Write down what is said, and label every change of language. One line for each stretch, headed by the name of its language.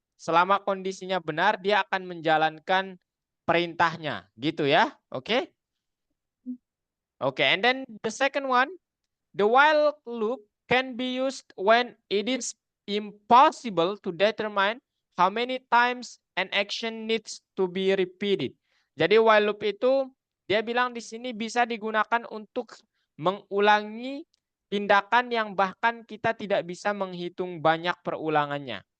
Indonesian: Selama kondisinya benar, dia akan menjalankan perintahnya, gitu ya. Oke?
English: Oke, and then the second one, the while loop can be used when it is impossible to determine how many times an action needs to be repeated.
Indonesian: Jadi while loop itu dia bilang di sini bisa digunakan untuk mengulangi tindakan yang bahkan kita tidak bisa menghitung banyak perulangannya.